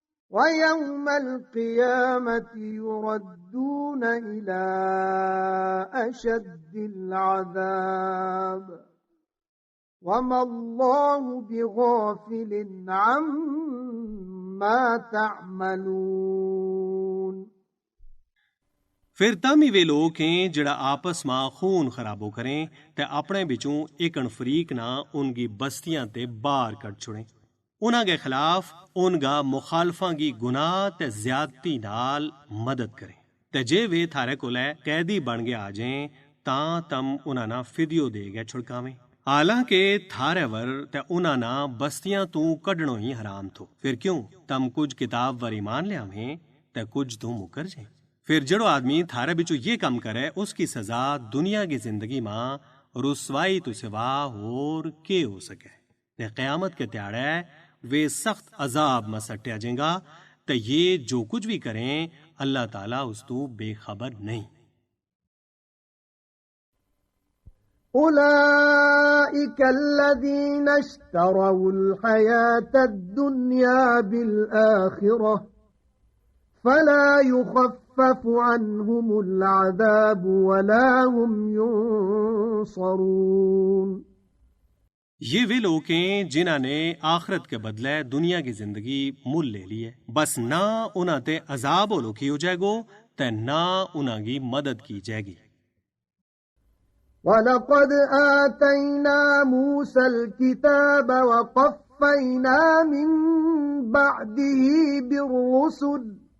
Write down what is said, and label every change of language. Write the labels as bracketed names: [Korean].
[Arabic] ويوم القيامة يردون إلى أشد العذاب وما الله بغافل عما تعملون। [Gujari] फिर तम ही वे लोग हैं जड़ा आपस में खून खराबो करें ते अपने बिचों एक फरीक ना उनकी बस्तियां ते बाहर कट छुड़े, उन्हां के खिलाफ उनका मुखालफा की गुनाह ते ज्यादती नाल मदद करें, ते जे वे थारे कोले कैदी बन गए आ जाएं तां तम उन्हां ना फिदियो दे गए छुड़कावें। हालांकि थारे वर ते उन्हां ना बस्तियां तू कढणो ही हराम थो। फिर क्यों तम कुछ किताब वर ईमान ले आवें ते कुछ तू मुकर जाए। फिर जड़ो आदमी थारे बिचो ये काम करे उसकी सजा दुनिया की जिंदगी में रुसवाई तो सिवा होर के हो सके। ते क़यामत के त्याड़े वे सख्त अजाब में सट्या जेंगा ते ये जो कुछ भी करें अल्लाह ताला उस तू बेखबर नहीं। [Arabic] أولئك الذين اشتروا الحياة الدنيا بالآخرة فلا يخفف عنهم العذاب ولا هم ينصرون। [Gujari] ये वे लोग हैं जिन्हां ने आखरत के बदले दुनिया की जिंदगी मुल ले ली है। बस ना उन्हां ते अजाब लोकी हो जाएगो ते ना उन्हां की मदद की जाएगी। [Arabic] وَلَقَدْ آتَيْنَا مُوسَى الْكِتَابَ وَقَفَّيْنَا مِنْ بَعْدِهِ بِالرُّسُلِ